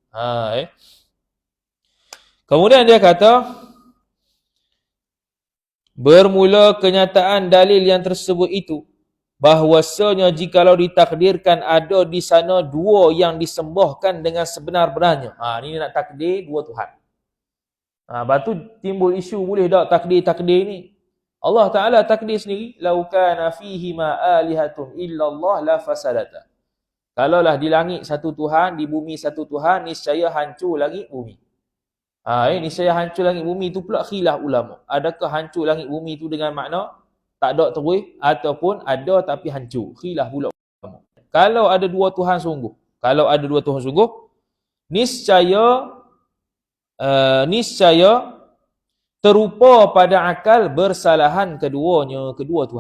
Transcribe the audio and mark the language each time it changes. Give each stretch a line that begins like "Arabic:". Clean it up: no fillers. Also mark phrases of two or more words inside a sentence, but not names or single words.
Malay: Kemudian dia kata, bermula kenyataan dalil yang tersebut itu, bahwasanya jikalau ditakdirkan ada di sana 2 yang disembahkan dengan sebenar-benarnya. Ni nak takdir 2 Tuhan. Lepas tu timbul isu boleh tak takdir ni. Allah Ta'ala takdir sendiri,
Arabic: لو كان فيهما آلهة إلا الله لفسدتا.
Malay: Kalaulah di langit satu Tuhan, di bumi satu Tuhan, niscaya hancur langit bumi. Niscaya hancur langit bumi tu pula khilaf ulama. Adakah hancur langit bumi tu dengan makna tak ada terus ataupun ada tapi hancur? Khilaf pula ulama. Kalau ada 2 Tuhan sungguh, niscaya terupa pada akal bersalahan kedua Tuhan.